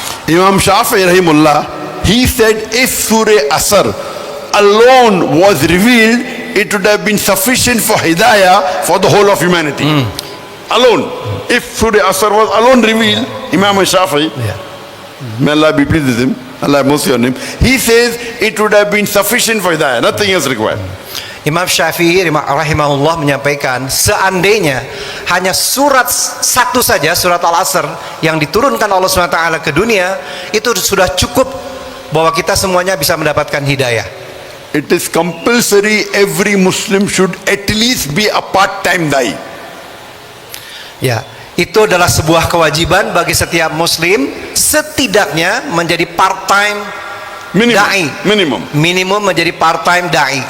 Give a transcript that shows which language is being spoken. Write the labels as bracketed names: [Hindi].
[English] Imam Shafi'i rahimullah, he said if Surah Asr alone was revealed, it would have been sufficient for hidayah for the whole of humanity. Alone. If Surah Asr was alone revealed, Imam Shafi'i, may Allah be pleased with him, Allah have mercy on him, he says it would have been sufficient for hidayah, nothing else required. [Indonesian] Imam Syafi'i rahimahullah menyampaikan, seandainya hanya surat satu saja, surat Al-Asr yang diturunkan Allah SWT ke dunia, itu sudah cukup bahwa kita semuanya bisa mendapatkan hidayah. [English] It is compulsory every Muslim should at least be a part-time da'i. [Indonesian] Ya, itu adalah sebuah kewajiban bagi setiap muslim setidaknya menjadi part-time da'i. Minimum menjadi part-time da'i.